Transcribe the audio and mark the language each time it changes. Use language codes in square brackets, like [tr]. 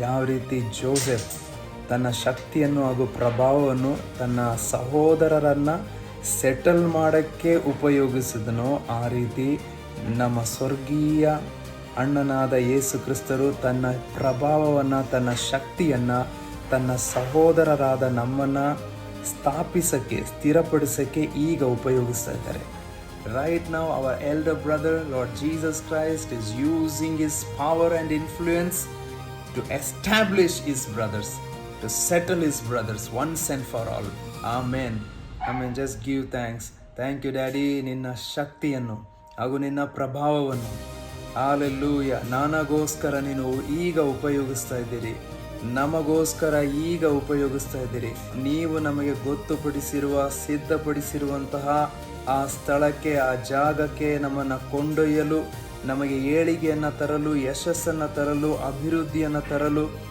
[kn] ಯಾವ ರೀತಿ ಜೋಸೆಫ್ ತನ್ನ ಶಕ್ತಿಯನ್ನು ಹಾಗೂ ಪ್ರಭಾವವನ್ನು ತನ್ನ ಸಹೋದರರನ್ನು ಸೆಟಲ್ ಮಾಡೋಕ್ಕೆ ಉಪಯೋಗಿಸಿದನೋ, ಆ ರೀತಿ ನಮ್ಮ ಸ್ವರ್ಗೀಯ ಅಣ್ಣನಾದ ಯೇಸು ಕ್ರಿಸ್ತರು ತನ್ನ ಪ್ರಭಾವವನ್ನು, ತನ್ನ ಶಕ್ತಿಯನ್ನು ತನ್ನ ಸಹೋದರರಾದ ನಮ್ಮನ್ನು ಸ್ಥಾಪಿಸೋಕ್ಕೆ, ಸ್ಥಿರಪಡಿಸೋಕ್ಕೆ ಈಗ ಉಪಯೋಗಿಸ್ತಾ ಇದ್ದಾರೆ. [en] Right now our elder brother Lord Jesus Christ is using his power and influence to establish his brothers, to settle his brothers once and for all. Amen. Amen. Just give thanks. Thank you Daddy, [kn] ನಿನ್ನ ಶಕ್ತಿಯನ್ನು ಹಾಗೂ ನಿನ್ನ ಪ್ರಭಾವವನ್ನು hallelujah ನನಗೋಸ್ಕರ ನೀನು ಈಗ ಉಪಯೋಗಿಸ್ತಾ ಇದ್ದೀರಿ, ನಮಗೋಸ್ಕರ ಈಗ ಉಪಯೋಗಿಸ್ತಾ ಇದ್ದೀರಿ. ನೀವು ನಮಗೆ ಗೊತ್ತುಪಡಿಸಿರುವ, ಸಿದ್ಧಪಡಿಸಿರುವಂತಹ ಆ ಸ್ಥಳಕ್ಕೆ, ಆ ಜಾಗಕ್ಕೆ ನಮ್ಮನ್ನು ಕೊಂಡೊಯ್ಯಲು, ನಮಗೆ ಏಳಿಗೆಯನ್ನು ತರಲು, ಯಶಸ್ಸನ್ನು ತರಲು, ಅಭಿವೃದ್ಧಿಯನ್ನು ತರಲು,